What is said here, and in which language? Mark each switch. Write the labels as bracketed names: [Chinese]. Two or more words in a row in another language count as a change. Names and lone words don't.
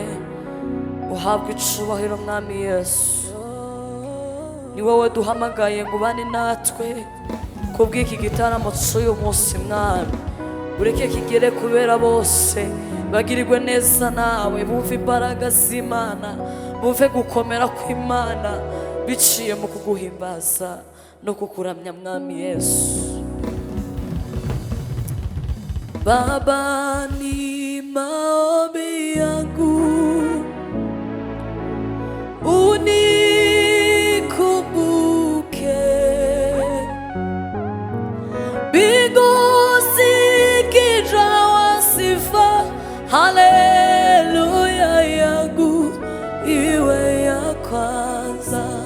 [Kinyarwanda] Uhabwe icubahiro Mwami Yesu, ni wowe duhamagaye ngo ubane natwe kubw'iki gitaramo cy'uyu munsi. Mwami ureke kigere kubera bose bagirirwe neza nawe, bumve imbaraga z'Imana, bumve gukomera kw'Imana biciye mu kuguhimbaza no kukuramya Mwami Yesu. [Swahili] Baba, ni maombi yangu unikumbuke, mbingu zikijawa sifa, haleluya yangu iwe ya kwanza.